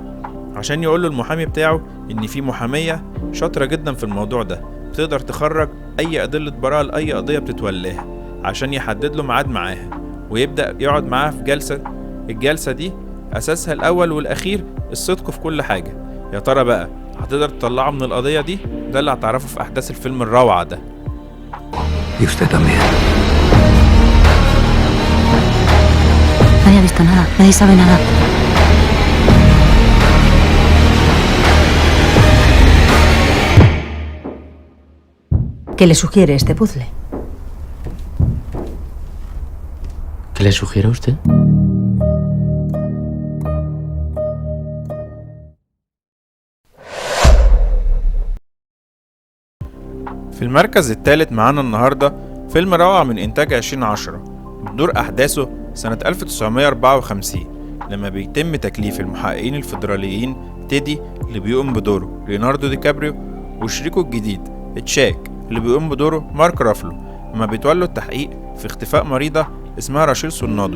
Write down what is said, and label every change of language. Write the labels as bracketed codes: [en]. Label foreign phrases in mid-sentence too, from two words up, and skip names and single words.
[ar] عشان يقول له المحامي بتاعه ان في محامية شاطرة جدا في الموضوع ده تقدر تخرج اي أدلة براءة لأي قضية بتتولاها، عشان يحدد له ميعاد معاها ويبدأ يقعد معاها في جلسة. الجلسة دي أساسها الأول والأخير الصدق في كل حاجة. يا ترى بقى هتقدر تطلعه من القضية دي؟ ده اللي هتعرفه في أحداث الفيلم الروعة ده. [es] Y usted también. Nadie ha visto nada, nadie sabe nada. ¿Qué le sugiere este puzzle? ¿Qué le sugiere a usted? [ar] في المركز الثالث معانا النهاردة فيلم روعة من إنتاج 2010، بتدور أحداثه سنة 1954 لما بيتم تكليف المحققين الفيدراليين تيدي اللي بيقوم بدوره ليوناردو دي كابريو وشريكه الجديد تشاك اللي بيقوم بدوره مارك رافلو، لما بيتولوا التحقيق في اختفاء مريضة اسمها راشيل سونادو.